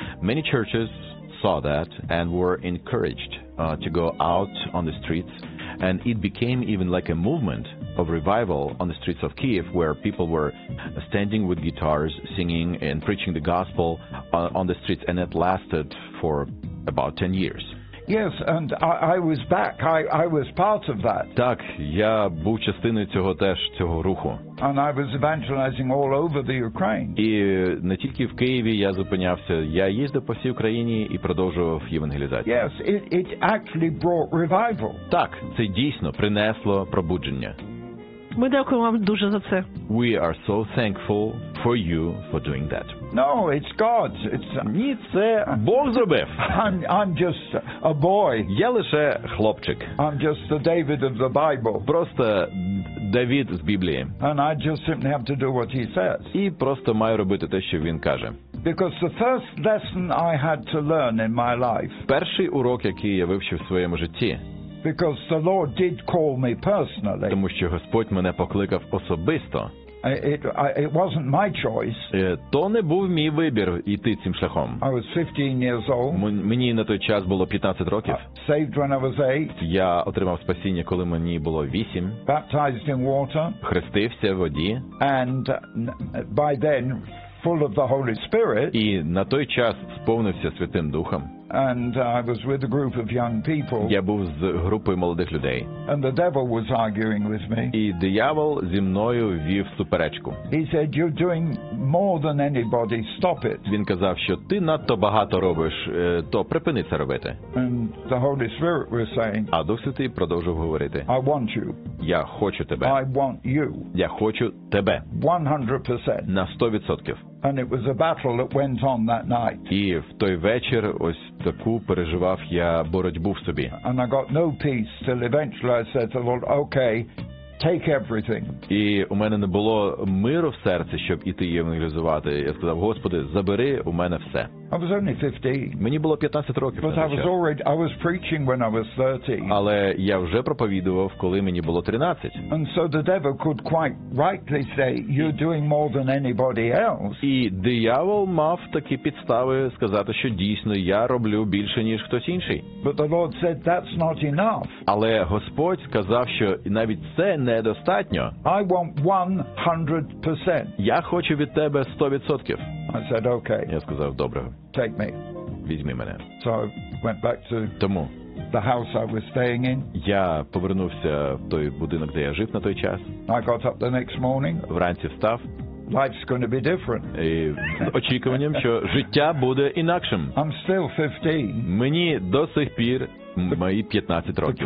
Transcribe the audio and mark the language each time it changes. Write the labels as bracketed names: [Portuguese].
[English] Many churches saw that and were encouraged to go out on the streets, and it became even like a movement of revival on the streets of Kyiv, where people were standing with guitars, singing and preaching the gospel on the streets, and it lasted for about 10 years. Yes, and I was back. I was part of that. [Ukrainian] Так, я був частиною цього теж, цього руху. [English] And I was evangelizing all over the Ukraine. [Ukrainian] І не тільки в Києві я зупинявся, я їздив по всій Україні і продовжував євангелізацію. [English] Yes, it actually brought revival. [Ukrainian] Так, це дійсно принесло пробудження. Ми дякуємо вам дуже за це. [English] We are so thankful for you for doing that. No, it's God. It's [Ukrainian] Ні, це Бог зробив. [English] I'm just a boy. [Ukrainian] Я лише хлопчик. [English] I'm just the David of the Bible. [Ukrainian] Просто Давид з Біблії. [English] And I just simply have to do what he says. [Ukrainian] І просто маю робити те, що він каже. [English] Because the first lesson I had to learn in my life. [Ukrainian] Перший урок, який я вивчив в своєму житті. [English] Because the Lord did call me personally. [Ukrainian] Тому що Господь мене покликав особисто. [English] It wasn't my choice. [Ukrainian] То не був мій вибір іти цим шляхом. [English] I was 15 years old. [Ukrainian] Мені на той час було 15 років. [English] Saved when I was 8. [Ukrainian] Я отримав спасіння, коли мені було 8. [English] Baptized in water. [Ukrainian] Хрестився в воді. [English] And by then full of the Holy Spirit. [Ukrainian] І на той час сповнився Святим Духом. [English] And I was with a group of young people. [Ukrainian] Я був з групою молодих людей. [English] And the devil was arguing with me. [Ukrainian] І диявол зі мною вів суперечку. [English] He said, "You're doing more than anybody. Stop it." [Ukrainian] Він казав, що ти надто багато робиш, то припини це робити. [English] And the Holy Spirit was saying, [Ukrainian] а Дух Святий продовжував говорити. [English] "I want you." [Ukrainian] Я хочу тебе. [English] "I want you." [Ukrainian] Я хочу тебе. [English] 100%. [Ukrainian] На 100%. [English] And it was a battle that went on that night. [Ukrainian] І в той вечір ось таку переживав я боротьбу в собі. [English] And I got no peace till eventually I said to the Lord, "Okay, take everything." [Ukrainian] І у мене не було миру в серці, щоб іти євангелізувати. Я сказав: "Господи, забери у мене все." [English] I was only 15. [Ukrainian] Мені було 15 років. [English] But I was already, I was preaching when I was 30. [Ukrainian] Але я вже проповідував, коли мені було 13. [English] And so the devil could quite rightly say, "You're doing more than anybody else." [Ukrainian] І диявол мав такі підстави сказати, що дійсно я роблю більше, ніж хтось інший. [English] But the Lord said, "That's not enough." [Ukrainian] Але Господь сказав, що навіть це недостатньо. [English] I want 100%. [Ukrainian] Я хочу від тебе 100%. [English] I said, "Okay." [Ukrainian] Я сказав: "Добре. [English] Take me." [Ukrainian] Візьми мене. [English] So I went back to [Ukrainian] Тому [English] the house I was staying in. [Ukrainian] Я повернувся в той будинок, де я жив на той час. [English] I got up the next morning. [Ukrainian] Вранці встав. [English] Life's going to be different. [Ukrainian] І з очікуванням, що життя буде інакшим. [English] I'm still 15. [Ukrainian] Мені до сих пір мої 15 років.